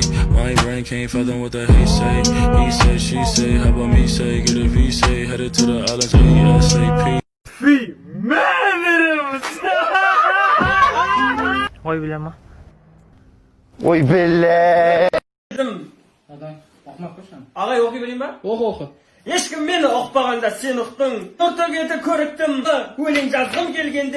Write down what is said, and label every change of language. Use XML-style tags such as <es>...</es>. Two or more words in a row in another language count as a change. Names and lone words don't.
<en>My brain can't fathom what the hate say. He say, she say, how about me say? Get a V say, headed to the islands ASAP.</en> <kk>Ой, біле ма? Ой, біле. Ағай, оқи білейін ба? Оқы. Ешкім мені оқпағанда сен ұқтың. Нұртөгеті көріктім. Өлең жазғым келгенде.</kk>